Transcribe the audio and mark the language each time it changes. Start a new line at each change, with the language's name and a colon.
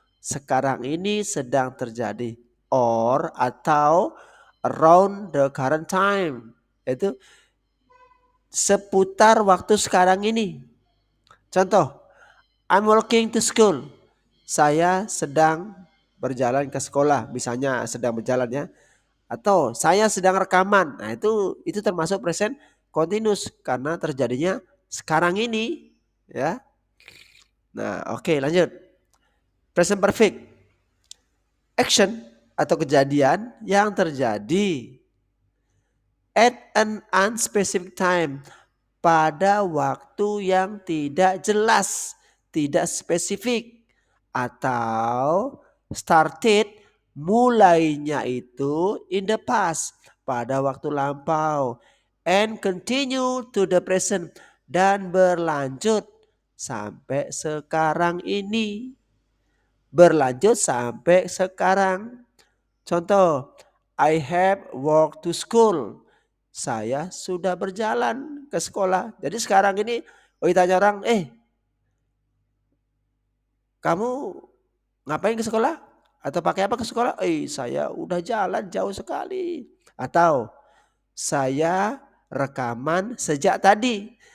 Indonesian: Sekarang ini sedang terjadi, or atau
English: around the current time.
Indonesian: Itu seputar waktu sekarang ini.
English: Contoh, I'm walking to school.
Indonesian: Saya sedang berjalan ke sekolah, misalnya sedang berjalan ya. Atau saya sedang rekaman. Nah, itu termasuk present continuous karena terjadinya sekarang ini, ya. Nah, oke, lanjut. Present perfect. Action atau kejadian yang terjadi
English: at an unspecific time,
Indonesian: pada waktu yang tidak jelas, tidak spesifik, atau started, mulainya itu
English: in the past,
Indonesian: pada waktu lampau,
English: and continue to the present,
Indonesian: dan berlanjut sampai sekarang ini. Berlanjut sampai sekarang.
English: Contoh, I have walked to school.
Indonesian: Saya sudah berjalan ke sekolah. Jadi sekarang ini, ditanya orang, kamu ngapain ke sekolah? Atau pakai apa ke sekolah? Saya udah jalan jauh sekali. Atau saya rekaman sejak tadi.